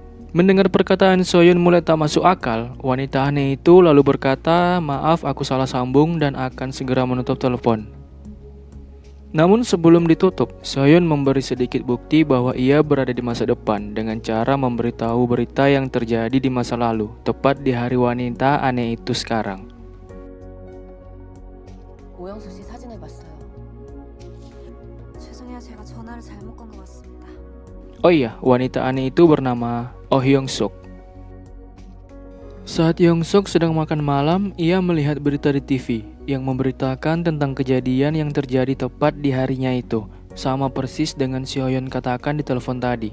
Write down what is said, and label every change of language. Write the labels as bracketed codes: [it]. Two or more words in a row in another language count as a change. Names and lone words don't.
[id] Mendengar perkataan Soyeon mulai tak masuk akal, wanita aneh itu lalu berkata, "Maaf, aku salah sambung dan akan segera menutup telepon." Namun sebelum ditutup, Soyeon memberi sedikit bukti bahwa ia berada di masa depan dengan cara memberitahu berita yang terjadi di masa lalu, tepat di hari wanita aneh itu sekarang. [ko] 오영수 씨 사진을 봤어요. 죄송해요. 제가 전화를 잘못 건 것 같습니다. [id] Oh iya, wanita aneh itu bernama Oh Hyung Suk. Saat Hyung Suk sedang makan malam, ia melihat berita di TV yang memberitakan tentang kejadian yang terjadi tepat di harinya itu, sama persis dengan Soyeon katakan di telepon tadi.